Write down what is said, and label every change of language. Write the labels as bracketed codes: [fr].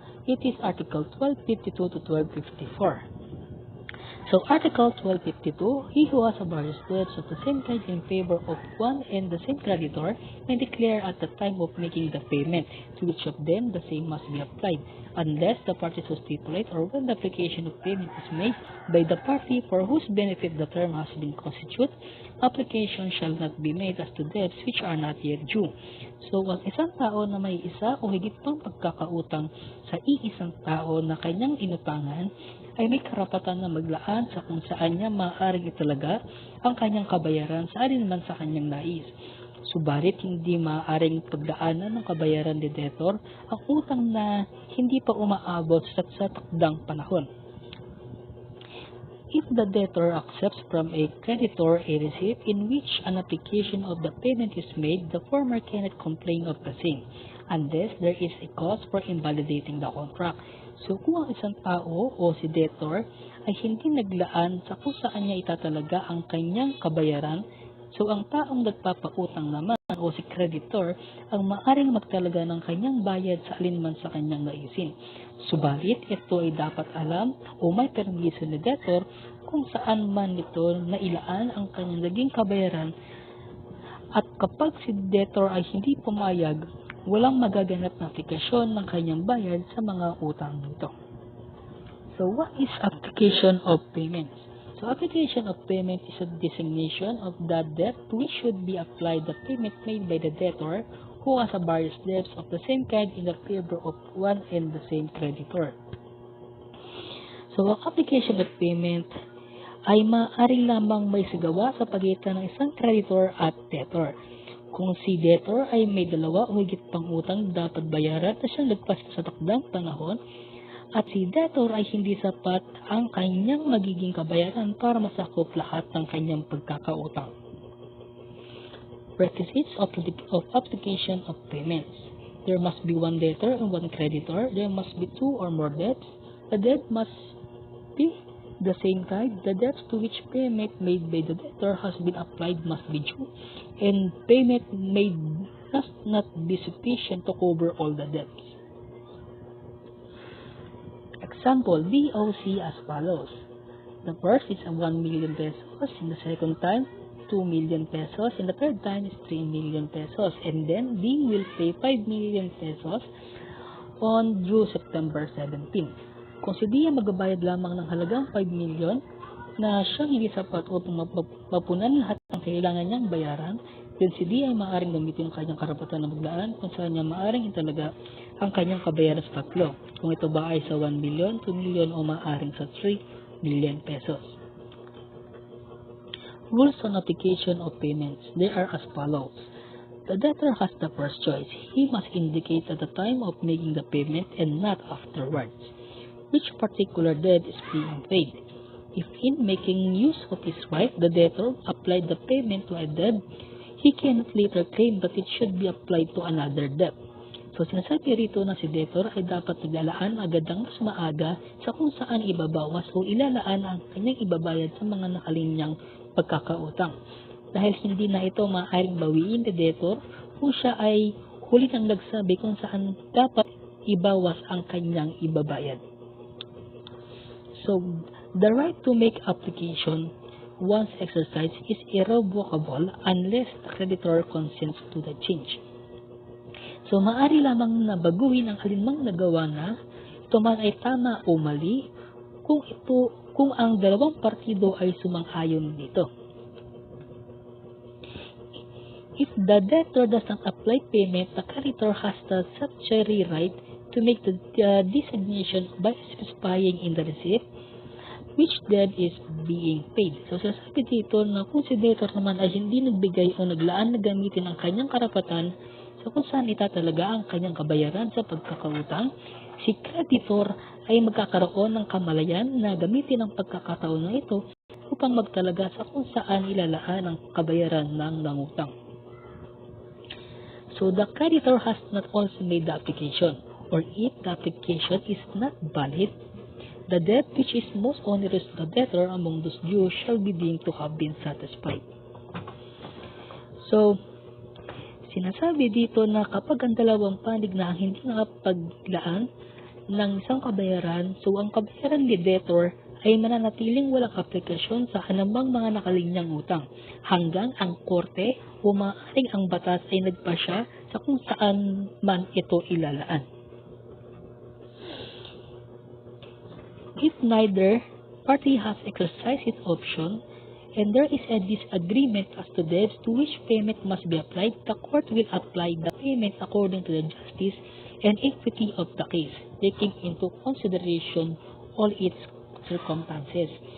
[en] It is Article 1252 to 1254. So, Article 1252, he who has a various debts of the same kind in favor of one and the same creditor may declare at the time of making the payment to which of them the same must be applied, unless the parties so stipulate or when the application of payment is made by the party for whose benefit the term has been constituted, application shall not be made as to debts which are not yet due. [tl] So, ang isang tao na may isa o higit pang pagkakautang sa iisang tao na kanyang inutangan ay may karapatan na maglaan sa kung saan niya maaaring italaga ang kanyang kabayaran sa alinman sa kanyang nais. Subalit hindi maaaring pagdaanan ng kabayaran ni debtor ang utang na hindi pa umaabot sa takdang panahon. [en] If the debtor accepts from a creditor a receipt in which an application of the payment is made, the former cannot complain of the same, unless there is a cause for invalidating the contract. [tl] So, kung ang isang tao o si debtor ay hindi naglaan sa kung saan niya itatalaga ang kanyang kabayaran, so ang taong nagpapautang naman o si creditor ang maaring magtalaga ng kanyang bayad sa alinman sa kanyang naisin. Subalit, ito ay dapat alam o may permiso ni debtor kung saan man ito nailaan ang kanyang naging kabayaran, at kapag si debtor ay hindi pumayag, walang magaganap na aplikasyon ng kanyang bayad sa mga utang nito. [en] So, what is application of payments? So, application of payment is a designation of the debt to which should be applied the payment made by the debtor who has a various debts of the same kind in the favor of one and the same creditor. [tl] So, ang application of payment ay maaaring lamang may sigawa sa pagitan ng isang creditor at debtor. Kung si debtor ay may dalawa o higit pang utang dapat bayaran na siyang lagpas sa takdang panahon, at si debtor ay hindi sapat ang kanyang magiging kabayaran para masakop lahat ng kanyang pagkakautang. [en] Requisites of application of payments. There must be one debtor and one creditor. There must be two or more debts. The debt must be the same kind. The debts to which payment made by the debtor has been applied must be due, and payment made must not be sufficient to cover all the debts. Example, BOC as follows. The first is 1 million pesos, in the second time 2 million pesos, and the third time is 3 million pesos, and then D will pay 5 million pesos on due September 17. [tl] Kung si D ay magbabayad lamang ng halagang 5 million na siyang hindi sapat upang mapunan lahat ng kailangan niyang bayaran, [en] then [tl] si D ay maaaring gamitin ang kanyang karapatan na maglaan kung saan niya maaaring italaga ang kanyang kabayaran sa tatlo. Kung ito ba ay sa 1 million, 2 million o maaaring sa 3 million pesos. [en] Rules on application of payments. They are as follows. The debtor has the first choice. He must indicate at the time of making the payment and not afterwards which particular debt is being paid. If in making use of his right, the debtor applied the payment to a debt, he cannot later claim that it should be applied to another debt. [tl] So, sinasabi rito na si debtor ay dapat naglalaan agad ang mas maaga sa kung saan ibabawas o ilalaan ang kanyang ibabayad sa mga nakalinyang pagkakautang. Dahil hindi na ito maaaring bawiin ni debtor kung siya ay huli nang nagsabi kung saan dapat ibawas ang kanyang ibabayad. [en] So, the right to make application once exercised is irrevocable unless the creditor consents to the change. [tl] So, maaari lamang na baguhin ang alinmang nagawa na ito man ay tama o mali kung ang dalawang partido ay sumang-ayon dito. [en] If the debtor does not apply payment, the creditor has the statutory right to make the designation by specifying in the receipt which debt is being paid. [tl] So, sasabi dito na kung si debtor naman ay hindi nagbigay o naglaan na gamitin ang kanyang karapatan sa So kung saan itatalaga ang kanyang kabayaran sa pagkakautang, si creditor ay magkakaroon ng kamalayan na gamitin ang pagkakataon na ito upang magtalaga sa kung saan ilalaan ang kabayaran ng nangutang. [en] So the creditor has not also made the application, or if the application is not valid, the debt which is most onerous to the debtor among those due shall be deemed to have been satisfied. [tl] So, sinasabi dito na kapag ang dalawang panig na hindi nakapaglaan ng isang kabayaran, so ang kabayaran ni debtor ay mananatiling walang aplikasyon sa anumang mga nakalinyang utang hanggang ang korte o maaaring ang batas ay nagpasya sa kung saan man ito ilalaan. [en] If neither party has exercised its option and there is a disagreement as to debts to which payment must be applied, the court will apply the payment according to the justice and equity of the case, taking into consideration all its circumstances.